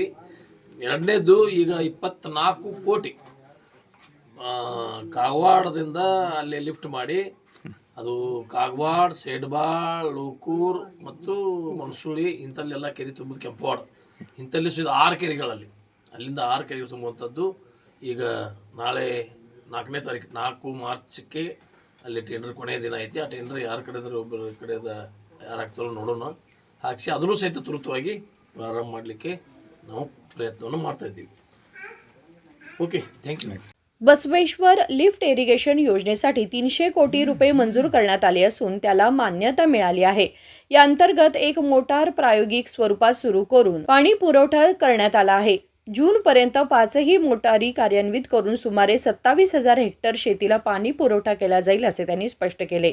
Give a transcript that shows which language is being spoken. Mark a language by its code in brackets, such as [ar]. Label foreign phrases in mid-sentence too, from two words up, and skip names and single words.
[kn] ಎರಡನೇದು ಈಗ 24 ಕೋಟಿ ಕಾಗವಾಡದಿಂದ ಅಲ್ಲಿ ಲಿಫ್ಟ್ ಮಾಡಿ ಅದು ಕಾಗವಾಡ, ಸೇಡ್ಬಾಳ್, ಲೂಕೂರ್ ಮತ್ತು ಮನ್ಸುಳಿ ಇಂಥಲ್ಲೆಲ್ಲ ಕೆರೆ ತುಂಬೋದು, ಕೆಂಪವಾಡ ಇಂಥಲ್ಲಿ 6 ಕೆರೆಗಳಲ್ಲಿ ಅಲ್ಲಿಂದ 6 ಕೆರೆಗಳು ತುಂಬುವಂಥದ್ದು ಈಗ ನಾಳೆ 4ನೇ ತಾರೀಕು 4 ಮಾರ್ಚ್ಗೆ ಅಲ್ಲಿ ಟೆಂಡರ್ ಕೊನೆಯ ದಿನ ಐತಿ। ಆ ಟೆಂಡರ್ ಯಾರ ಕಡೆದ್ರೆ ಒಬ್ಬರ ಕಡೆದ ಯಾರು ಆಗ್ತಾರೋ ನೋಡೋಣ, ಹಾಕಿಸಿ ಅದನ್ನು ಸಹಿತ ತುರ್ತವಾಗಿ ಪ್ರಾರಂಭ ಮಾಡಲಿಕ್ಕೆ ನಾವು ಪ್ರಯತ್ನವನ್ನು ಮಾಡ್ತಾ ಇದ್ದೀವಿ। [en] Okay, thank you. [mr] बसवेश्वर लिफ्ट इरिगेशन योजनेसाठी 300 कोटी रुपये मंजूर करण्यात आले असून त्याला मान्यता मिळाली आहे। या अंतर्गत एक मोटार प्रायोगिक स्वरूपात सुरू करून पाणी पुरवठा करण्यात आला आहे। जूनपर्यंत 5ही मोटारी कार्यान्वित करून सुमारे 27,000 हेक्टर शेतीला पाणी पुरवठा केला जाईल असे त्यांनी स्पष्ट केले।